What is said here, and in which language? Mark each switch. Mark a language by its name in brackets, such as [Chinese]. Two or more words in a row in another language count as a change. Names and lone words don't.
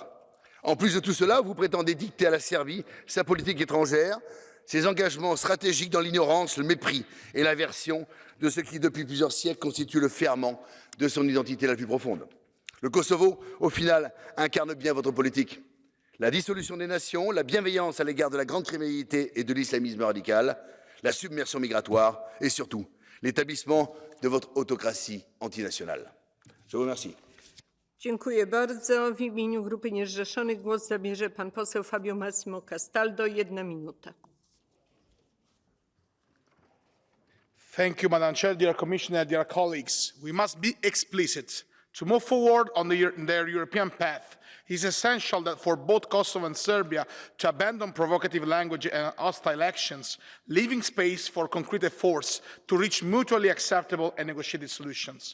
[French] En plus de tout cela, vous prétendez dicter à la Serbie sa politique étrangère, ses engagements stratégiques dans l'ignorance, le mépris et l'aversion de ce qui, depuis plusieurs siècles, constitue le ferment de son identité la plus profonde. Le Kosovo, au final, incarne bien votre politique. La dissolution des nations, la bienveillance à l'égard de la grande criminalité et de l'islamisme radical, la submersion migratoire et surtout l'établissement de votre autocratie antinationale. Je vous remercie. [Polish] Dziękuję bardzo. W imieniu Grupy Niezrzeszonych głos zabierze pan poseł Fabio Massimo Castaldo. 1 minuta. [English] Thank you, Madam Chair, dear Commissioner, dear colleagues. We must be explicit. To move forward on their European path, it is essential that for both Kosovo and Serbia to abandon provocative language and hostile actions, leaving space for concrete efforts to reach mutually acceptable and negotiated solutions.